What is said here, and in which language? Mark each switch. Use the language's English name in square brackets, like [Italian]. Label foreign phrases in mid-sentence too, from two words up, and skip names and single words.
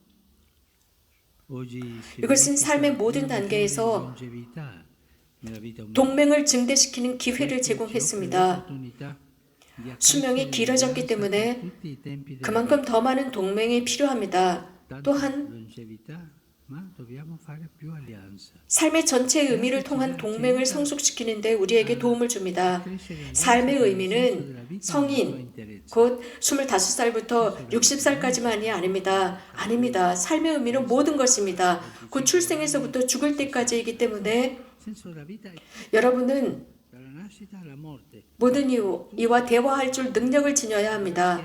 [Korean] 이것은 삶의 모든 단계에서 동맹을 증대시키는 기회를 제공했습니다. 수명이 길어졌기 때문에 그만큼 더 많은 동맹이 필요합니다. 또한 [Italian] ma dobbiamo fare più alleanza. [Korean] 삶의 전체 의미를 통한 동맹을 성숙시키는데 우리에게 도움을 줍니다. 삶의 의미는 성인, 곧 25살부터 60살까지만이 아닙니다. 아닙니다. 삶의 의미는 모든 것입니다. 곧 출생에서부터 죽을 때까지이기 때문에 여러분은 모든 이와 대화할 줄 능력을 지녀야 합니다.